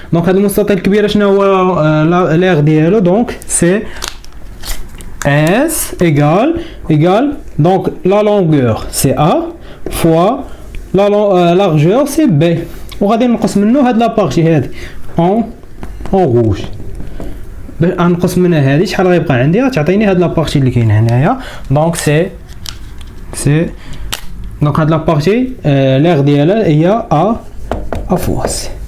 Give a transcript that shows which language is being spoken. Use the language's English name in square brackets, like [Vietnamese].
[French] Donc [Arabic] هذا المستطيل الكبير شنو هو [French] l'aire ديالو؟ donc c'est S égale donc la longueur c'est A fois la largeur c'est B, [Arabic] وغادي نقص منه هاد لا بارتي هادي [French] en rouge. [Arabic] باش نقص منها هادي شحال غيبقى عندي؟ غتعطيني هاد لا بارتي اللي كاينه هنايا. [French] donc c'est donc la partie l'aire d'elle il y a A fois C.